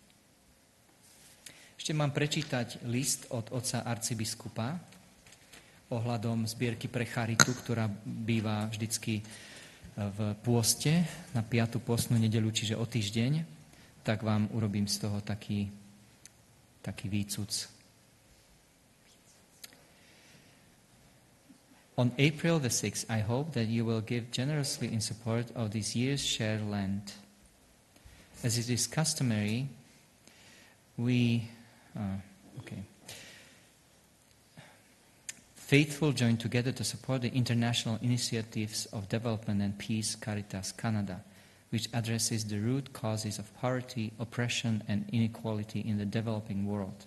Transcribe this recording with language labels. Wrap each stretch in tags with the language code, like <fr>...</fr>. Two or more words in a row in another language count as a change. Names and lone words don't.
<sk>Ešte mám prečítať list od otca arcibiskupa ohľadom zbierky pre charitu, ktorá býva vždycky v pôste na 5. pôstnu nedeľu, čiže o týždeň, tak vám urobím z toho taký výcuc.</sk> <en>On April the 6th, I hope that you will give generously in support of this year's Share Lent. As it is customary, Faithful join together to support the international initiatives of development and peace Caritas Canada, which addresses the root causes of poverty, oppression, and inequality in the developing world.</en>